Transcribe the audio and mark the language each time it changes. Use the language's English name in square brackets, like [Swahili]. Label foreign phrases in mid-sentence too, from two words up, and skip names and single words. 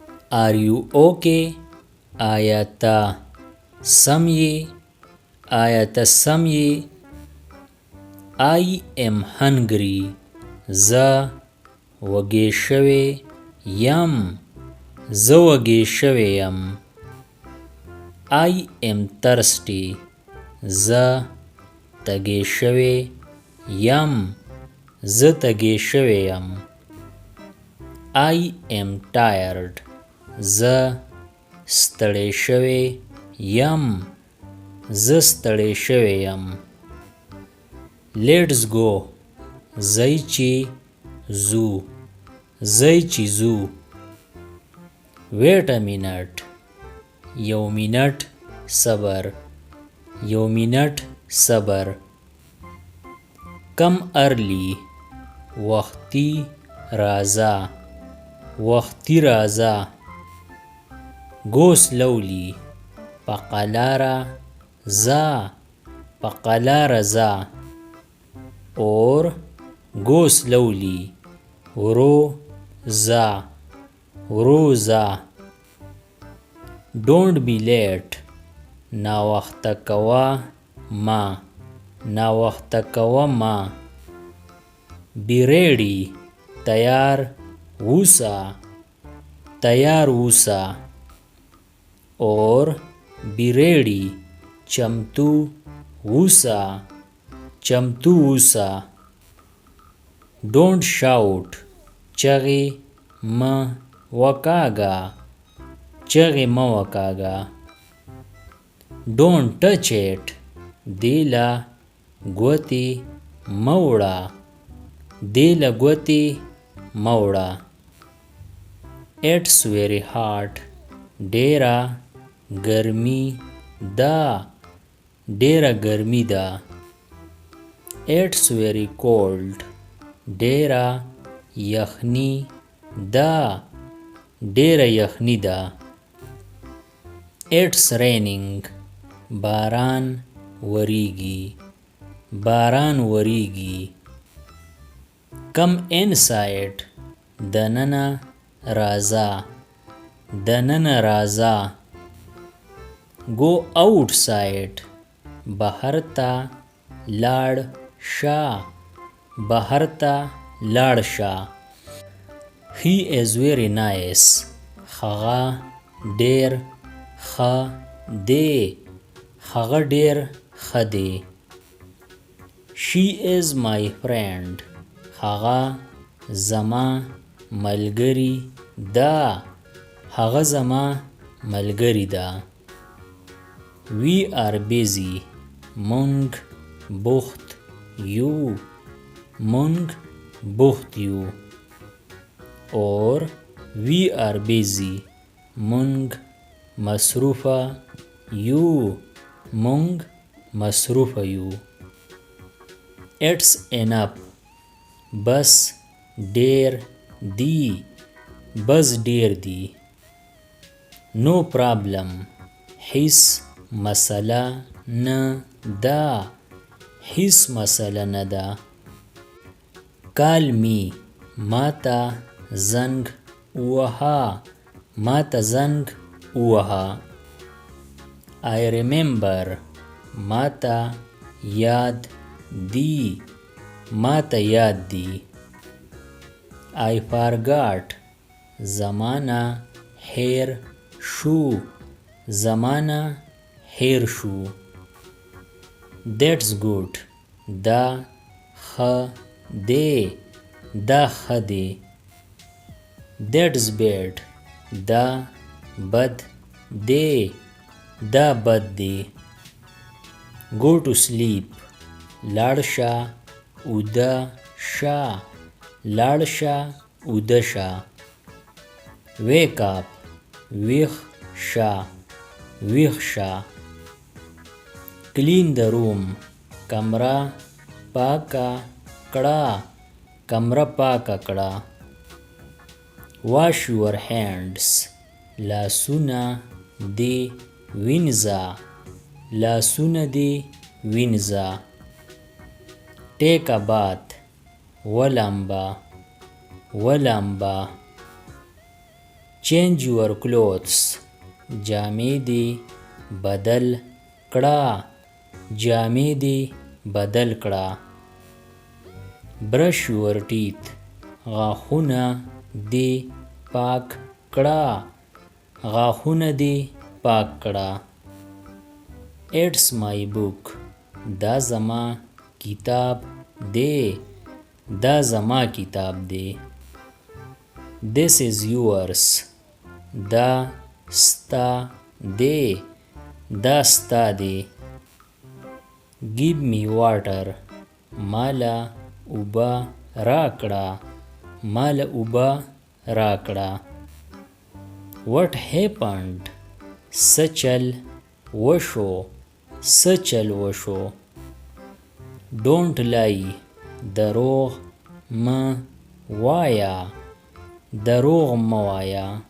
[English] Are you okay? [Pashto] آیا ته سم یې؟ آیا ته سم یې؟ [English] I am hungry. [Pashto] زه وږی شوی یم. زه وږی شوی یم. [English] I am thirsty. [Pashto] زه تږی شوی یم. زه تږی شوی یم. [English] I am tired. [Pashto] زه ستړی شوی یم. زه ستړی شوی یم. [English] Let's go. [Pashto] ځئ چې ځو. ځئ چې ځو. [English] Wait a minute. [Pashto] یو منټ صبر. یو منټ صبر. [English] Come early. [Pashto] وختي راځه. وختي راځه. [English] Go slowly. [Pashto] په قلاره ځه. په قلاره ځه. [English] Or go slowly. [Pashto] ورو ځه. ورو ځه. [English] Don't be late. [Pashto] ناوخته کوه مه. ناوخته کوه مه. [English] Be ready. [Pashto] تیار اوسه. تیار اوسه. [English] Or be ready. [Pashto] چمتو اوسه. چمتو اوسه. [English] Don't shout. [Pashto] چغې مه وکاږه. چغې مه وکاږه. [English] Don't touch it. [Pashto] دې له ګوتې مه وړه. دې له ګوتې مه وړه. [English] It's very hot. [Pashto] ډېره ګرمي ده. ډېره ګرمي ده. [English] It's very cold. [Pashto] ډېره یخني ده. ډېره یخني ده. [English] It's raining. [Pashto] باران وریږي. باران وریږي. [English] Come inside. [Pashto] دننه راځه. دننه راځه. [English] Go outside. [Pashto] بهر ته لاړ شه. بهر ته لاړ شه. [English] He is very nice. [Pashto] هغه ډېر ښه دی. هغه ډېر ښه دی. [English] She is my friend. [Pashto] هغه زما ملګرې ده. هغه زما ملګرې ده. [English] We are busy. [Pashto] مونږ بوخت یو. مونږ بوخت یو. [English] Or we are busy. [Pashto] مونږ مصروفه یو. مونږ مصروفه یو. [English] It's enough. [Pashto] بس ډېر دی. بس ډېر دی. [English] No problem. [Pashto] هیڅ مسله نه ده. هیڅ مسله نه ده. [English] Call me. [Pashto] ماته زنګ ووهه. ماته زنګ ووهه. [English] I remember. [Pashto] ماته یاد دی. ماته یاد دی. [English] I forgot. [Pashto] زمانه هیر شو. زمانه هیر شو. [English] That's good. [Pashto] دا ښه دی. دا ښه دی. [English] That's bad. [Pashto] دا بد دی. دا بد دی. [English] Go to sleep. [Pashto] لاړ شه. اوده شه. لاړ شه. اوده شه. [English] Wake up. [Pashto] ویښ شه. ویښ شه. [English] Clean the room. [Pashto] کمره پاکه کړه. کمره پاکه کړه. [English] Wash your hands. [Pashto] لاسونه دې وینځه. لاسونه دې وینځه. [English] Take a bath. ولامبه. [Pashto] ولامبه. [English] change your clothes [Pashto] جامې دې بدل کړه جامې دې بدل کړه [English] brush your teeth [Pashto] غاښونه دې پاک کړه غاښونه دې پاک کړه [English] It's my book [Pashto] دا زما کتاب دی دا زما کتاب دی [English] This is yours [Pashto] دا ستا دی دا ستا دی [English] Give me water [Pashto] مالا اوبه راکړه مالا اوبه راکړه [English] What happened [Pashto] څه چل وشو څه چل وشو [English] Don't lie [Pashto] دروغ مه وایه دروغ مه وایه